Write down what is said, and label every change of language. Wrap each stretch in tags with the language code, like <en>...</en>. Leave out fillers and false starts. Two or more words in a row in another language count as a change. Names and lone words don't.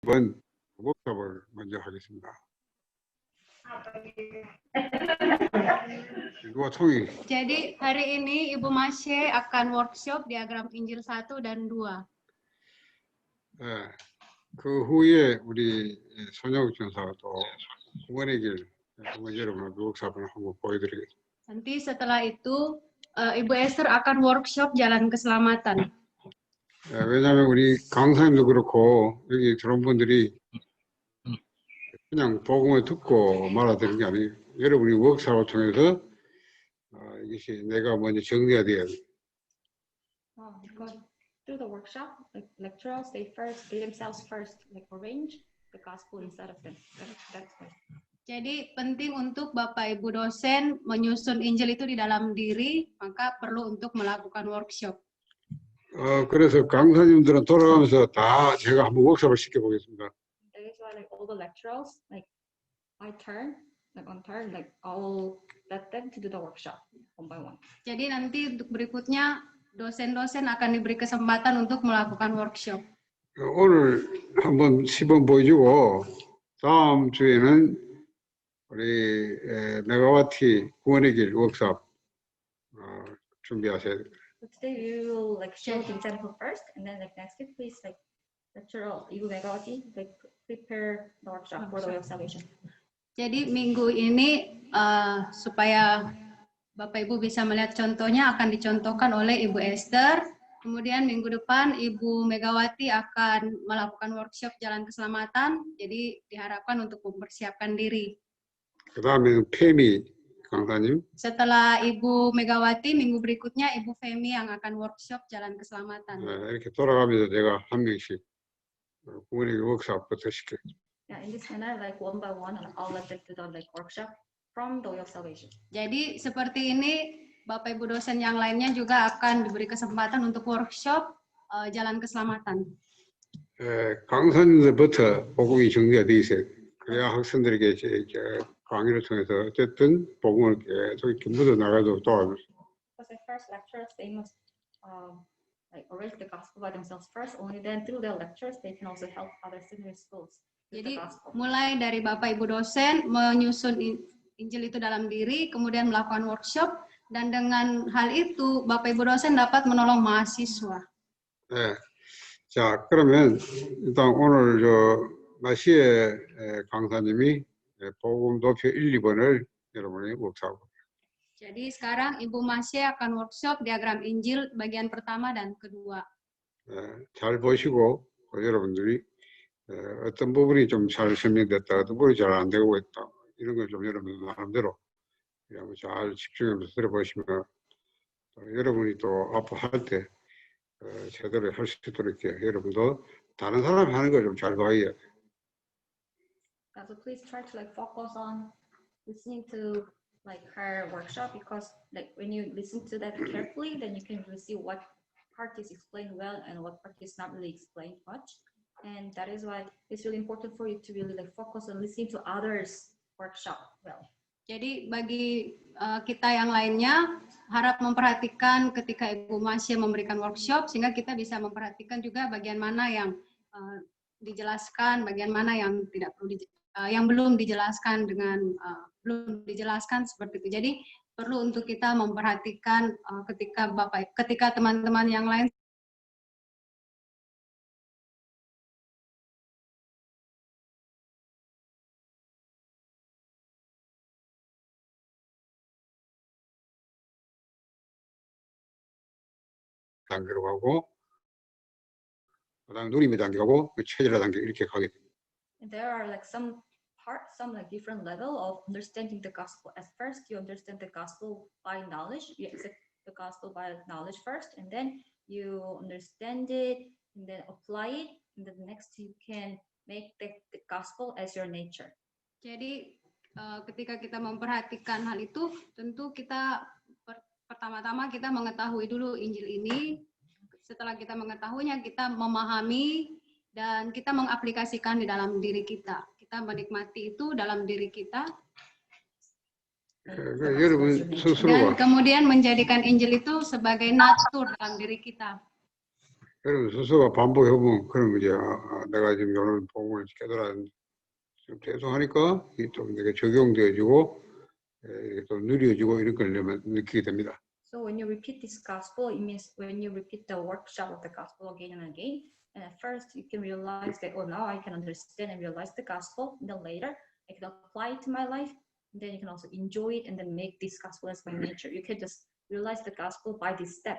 <ko>이번 워크숍을 먼저 하겠습니다. 누가 총이?</ko> <id>Jadi hari ini Ibu Masye akan workshop diagram Injil 1 dan 2.</id> <ko>그 후에 우리 손영욱 전사가 또 구원의 길 여러분 워크숍을 한번 보여드리겠습니다.</ko> <id>Nanti setelah itu Ibu Esther akan workshop jalan keselamatan.</id> <ko>왜냐하면 우리 강사님도 그렇고 여기 들어온 분들이 그냥 복음을 듣고 말아들은 게 아니에요. 여러분이 워크숍을 통해서 이것이 내가 먼저 정리가 돼야 돼요.</ko> <en>Because through the workshop, like lecturers, they themselves first like arrange the gospel inside of them. That's why.</en> <id>Jadi penting untuk Bapak Ibu dosen menyusun Injil itu di dalam diri, maka perlu untuk melakukan workshop.</id> <ko>그래서 강사님들은 돌아가면서 다 제가 한번 워크숍을 시켜보겠습니다.</ko> <en>That is why like all the lecturers, like on turn, like I'll let them to do the workshop one by one.</en> <id>Jadi nanti untuk berikutnya dosen-dosen akan diberi kesempatan untuk melakukan workshop.</id> <ko>오늘 한번 시범 보여주고 다음 주에는 우리 메가와티 구원의 길 워크숍 준비하셔야 돼요.</ko> <en>So today we will like show the example first, and then like next week, please like lecturer Ibu Megawati like prepare the workshop for the way of salvation.</en> <id>Jadi minggu ini supaya Bapak Ibu bisa melihat contohnya akan dicontohkan oleh Ibu Esther. Kemudian minggu depan Ibu Megawati akan melakukan workshop jalan keselamatan. Jadi diharapkan untuk mempersiapkan diri.</id> <ko>그다음에 페미 강사님.</ko> <id>Setelah Ibu Megawati, minggu berikutnya Ibu Femi yang akan workshop jalan keselamatan.</id> <ko>이렇게 돌아가면서 제가 한 명씩 구원의 길 워크숍부터 시켜요.</ko> <en>Yeah, in this manner, like one by one, I'll let them do the like workshop from the way of salvation.</en> <id>Jadi seperti ini, Bapak Ibu dosen yang lainnya juga akan diberi kesempatan untuk workshop jalan keselamatan.</id> <ko>강사님들부터 복음이 정리가 돼 있어요. 그래야 학생들에게 강의를 통해서 어쨌든 복음을 계속 이렇게 묻어 나가도록 도와줄 수 있어요.</ko> <en>Because the first lecturers, they must like arrange the gospel by themselves first. Only then through their lectures, they can also help other secondary schools with the</en> <id>Jadi</id> <en>gospel.</en> <id>mulai dari Bapak Ibu dosen menyusun Injil itu dalam diri, kemudian melakukan workshop, dan dengan hal itu Bapak Ibu dosen dapat menolong mahasiswa.</id> <ko>네. 자, 그러면 일단 오늘 마시에 강사님이 복음 도표 1, 2번을 여러분이 워크숍.</ko> <id>Jadi sekarang Ibu Masye akan workshop diagram Injil bagian pertama dan kedua.</id> <ko>잘 보시고 여러분들이 어떤 부분이 좀 잘 설명됐다, 어떤 부분이 잘 안 되고 있다, 이런 걸 좀 여러분 나름대로 잘 집중해서 들어보시면 여러분이 또 앞으로 할 때 제대로 할 수 있도록 이렇게 여러분도 다른 사람이 하는 걸 좀 잘 봐야 돼요.</ko> <en>So please try to like focus on listening to like her workshop, because like when you listen to that carefully, then you can really see what part is explained well and what part is not really explained much. And that is why it's really important for you to really like focus on listening to others' workshop well.</en> <id>Jadi bagi kita yang lainnya harap memperhatikan ketika Ibu Masye memberikan workshop, sehingga kita bisa memperhatikan juga bagian mana yang dijelaskan, bagian mana yang tidak perlu yang belum dijelaskan belum dijelaskan seperti itu. Jadi perlu untuk kita memperhatikan ketika teman-teman yang lain</id> <ko>단계로 가고 그다음 누림의 단계하고 체질의 단계 이렇게 가게 됩니다.</ko> <en>There are like some like different level of understanding the gospel. At first, you understand the gospel by knowledge. You accept the gospel by knowledge first, and then you understand it, and then apply it, and then next you can make the gospel as your nature.</en> <id>Jadi ketika kita memperhatikan hal itu, tentu kita pertama-tama kita mengetahui dulu Injil ini. Setelah kita mengetahuinya, kita memahami dan kita mengaplikasikan di dalam diri kita. Kita menikmati itu dalam diri kita.</id> <ko>여러분</ko> <id>Dan</id> <ko>스스로가</ko> <id>kemudian menjadikan Injil itu sebagai natur dalam diri kita.</id> <ko>그러면 스스로가 반복해보면 그런 거지. 내가 지금 이런 복음을 깨달았는데 좀 계속하니까 이게 좀 내가 적용되어지고 이게 또 누려지고 이런 걸 느끼게 됩니다.</ko> <en>So when you repeat this gospel, it means when you repeat the workshop of the gospel again and again, and at first you can realize that, oh, now I can understand and realize the gospel. And then later I can apply it to my life. And then you can also enjoy it and then make this gospel as my nature. You can just realize the gospel by this step.</en>